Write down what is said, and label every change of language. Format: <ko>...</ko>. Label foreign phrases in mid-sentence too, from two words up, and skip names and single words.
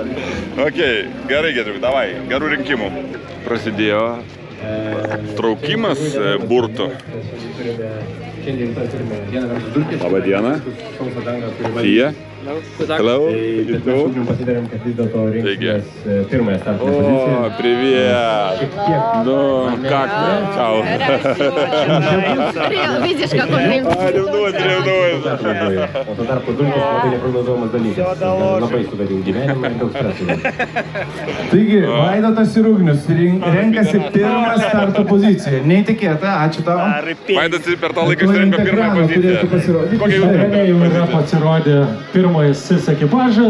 <lt>Ok, gerai, davai, gerų rinkimų. Prasidėjo traukimas burtų. Labą dieną. Fija. Hello. Taigi. O,</lt> <ru>привет. Как ты? Чао. Видишь, как он Ревнует.</ru> <lt>O tuo tarpu dulkės labai neprognozuojamas dalykas. Labai sugadinti gyvenimą ir daug streso. Taigi, Vaidotas ir Ugnius renkasi pirmą starto poziciją. Neįtikėta, ačiū tau. Vaidas per tą laiką surinko pirmą poziciją. Kokia jau yra pasirodė pirmojas SIS ekipažas.</lt>